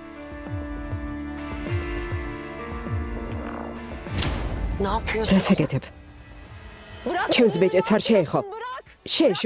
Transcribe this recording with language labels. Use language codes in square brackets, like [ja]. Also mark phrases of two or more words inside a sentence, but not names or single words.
[tr] Ne yapıyorsun? [ka] რას აკეთებ? [tr] Bırak. [ka] ჩემს ბეჭედს არ შეეხო. [tr] Bırak. [ka] შეეშვი.